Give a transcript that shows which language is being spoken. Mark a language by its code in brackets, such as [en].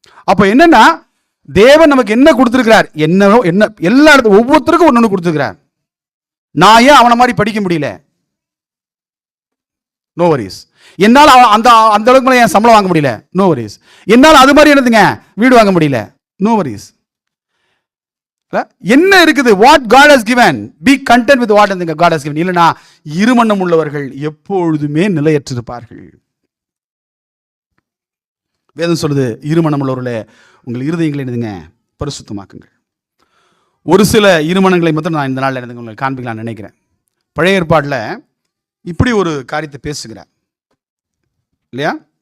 [ta] அப்போ என்னென்னா தேவன் நமக்கு என்ன கொடுத்துருக்கிறார், என்ன எல்லா இடத்துல ஒவ்வொருத்தருக்கும் ஒன்று கொடுத்துருக்கிறார். நான் ஏன் அவனை மாதிரி படிக்க முடியல, [en] No worries. [ta] என்னால் அந்த அந்த அளவுக்கு மேலே என் சம்பளம் வாங்க முடியல, [en] No worries. [ta] என்னால் அது மாதிரி என்னதுங்க வீடு வாங்க முடியல, நோ வரிஸ். என்ன இருக்குது, [en] What God has given, be content with what God has given. [ta] இல்லைனா இருமனம் உள்ளவர்கள் எப்பொழுதுமே நிலையற்றிருப்பார்கள். வேதம் சொல்லுது, இருமனம் உள்ளவர்களே உங்கள் இருதயங்களை என்னதுங்க பரிசுத்தமாக்குங்கள். ஒரு சில இருமனங்களை மட்டும் நான் இந்த நாளில் எனக்கு உங்களுக்கு காண்பிக்கலாம்னு நினைக்கிறேன். பழைய ஏற்பாட்டில் இப்படி ஒரு காரியத்தை பேசுகிறார் இல்லையா.